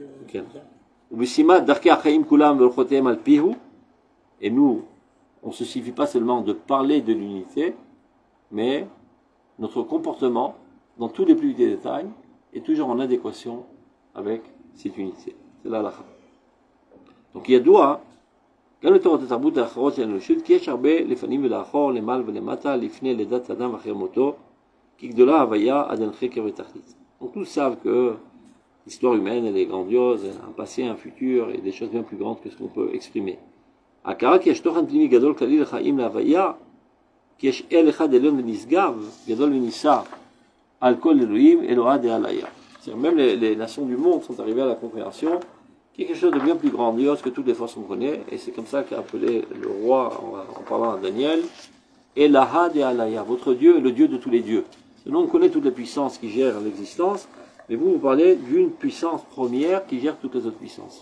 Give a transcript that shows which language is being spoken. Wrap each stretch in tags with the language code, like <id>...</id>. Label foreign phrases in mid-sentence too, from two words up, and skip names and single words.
<fr>Et nous, on ne se suffit pas seulement de parler de l'unité, mais notre comportement, dans tous les plus petits détails, est toujours en adéquation avec cette unité. C'est là la halakha. Donc il y a doigt,</fr> <he>גם לתורת התרבות האחרות של האנושות, כי יש הרבה לפנים ולאחור, למעלה ולמטה, לפני לידת אדם ואחרי מותו, כי גדולה הוויה עד אין חקר ותכלית.</he> <fr>Donc tous savent que l'histoire humaine, elle est grandiose, elle a un passé, un futur, et des choses bien plus grandes que ce qu'on peut exprimer.</fr> <he>הכרה כי יש תוכן פנימי גדול כללי לחיים להוויה, כי יש אל אחד עליון ונשגב, גדול ונישא, על כל אלוהים,</he> <arc>אלוהה דעליה.</arc> <fr>C'est-à-dire même les nations du monde sont arrivées à la compréhension qu'il y a quelque chose de bien plus grandiose que toutes les forces qu'on connaît, et c'est comme ça qu'a appelé le roi, en parlant à Daniel,</fr> <arc>אלהא דעלאה,</arc> <fr>votre Dieu est le Dieu de tous les dieux. Nous on connaît toutes les puissances qui gèrent l'existence, mais vous parlez d'une puissance première qui gère toutes les autres puissances.</fr>